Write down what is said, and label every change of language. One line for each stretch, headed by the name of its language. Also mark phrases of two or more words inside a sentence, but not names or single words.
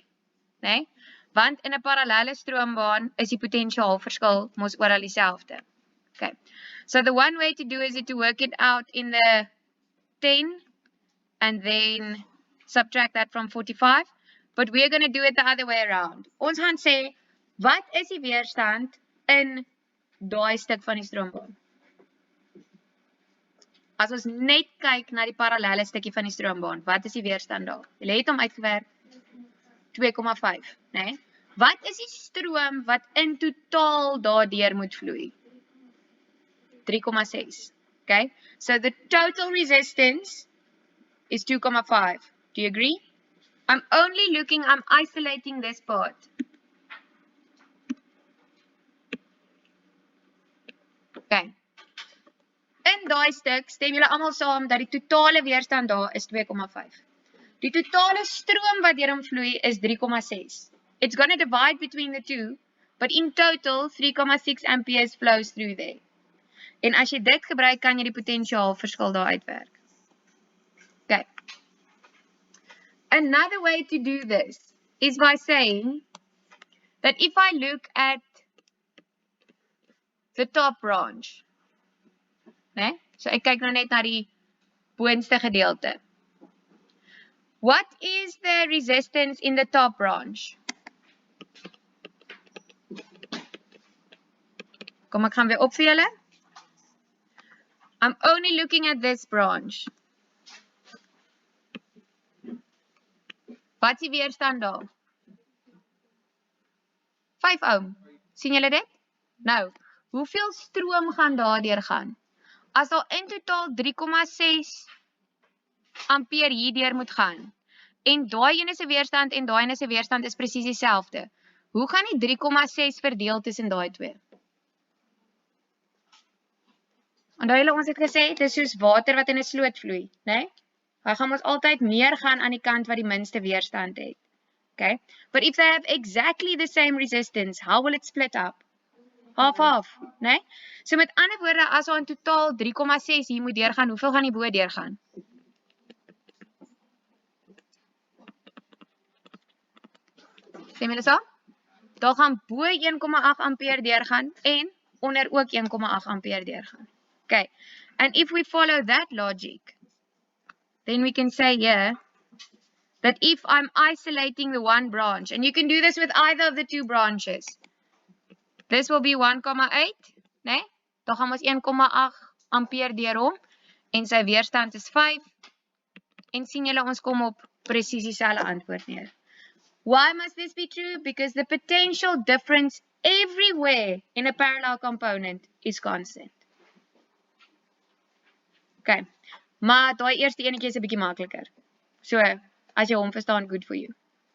Afrikaans: Nee? Want in 'n parallelle stroombaan is die potentiaal verskil mos oral dieselfde.
English: Okay, so the one way to do is to work it out in the 10 and then subtract that from 45. But we're going to do it the other way around.
Afrikaans: Ons gaan sê, wat is die weerstand in daai stuk van die stroombaan? As ons net kyk na die parallelle stukkie van die stroombaan, wat is die weerstand daar? Jy het hom uitgewerk 2,5, né? Wat is die stroom wat in totaal daardeur moet vloei? 3,6.
English: Okay, so the total resistance is 2,5. Do you agree? I'm isolating this part. Okay.
Afrikaans: In daai stuk stem julle almal saam dat die totale weerstand daar is 2,5. Die totale stroom wat deur hom vloei is 3,6.
English: It's going to divide between the two, but in total 3,6 amperes flows through there.
Afrikaans: En as jy dit gebruik, kan jy die potentiaal verskil daar uitwerk. Okay.
English: Another way to do this is by saying that if I look at the top branch,
Afrikaans: né? So ek kyk nou net na die boonste gedeelte.
English: What is the resistance in the top branch?
Afrikaans: Kom ek gaan weer op vir julle.
English: I'm only looking at this branch.
Afrikaans: Wat is die weerstand daar? 5 ohm. Sien julle dit? Nou, hoeveel stroom gaan daardeur gaan? As daar in totaal 3,6 ampere hierdeur moet gaan, en daai ene se weerstand en daai ene se weerstand is presies dieselfde, hoe gaan die 3,6 verdeel tussen daai twee? Onthou julle ons het gesê, dit is soos water wat in 'n sloot vloei, né? Hy gaan ons altyd meer gaan aan die kant wat die minste weerstand het. Okay?
English: But if they have exactly the same resistance, how will it split up? Half,
Afrikaans: né? So met ander woorde, as daar in totaal 3,6 hier moet deurgaan, hoeveel gaan die bo deurgaan? Stem julle saam? Daar gaan bo 1,8 ampere deurgaan en onder ook 1,8 ampere deurgaan.
English: Okay, and if we follow that logic, then we can say here that if I'm isolating the one branch, and you can do this with either of the two branches, this will be 1,8,
Afrikaans: né? Daar gaan ons 1,8 ampere deur hom en sy weerstand is 5. En sien julle ons kom op presies dieselfde antwoord neer.
English: Why must this be true? Because the potential difference everywhere in a parallel component is constant.
Afrikaans: Okay, maar daai eerste enetjie is 'n bietjie makliker. So, as jy hom verstaan,
English: good for you.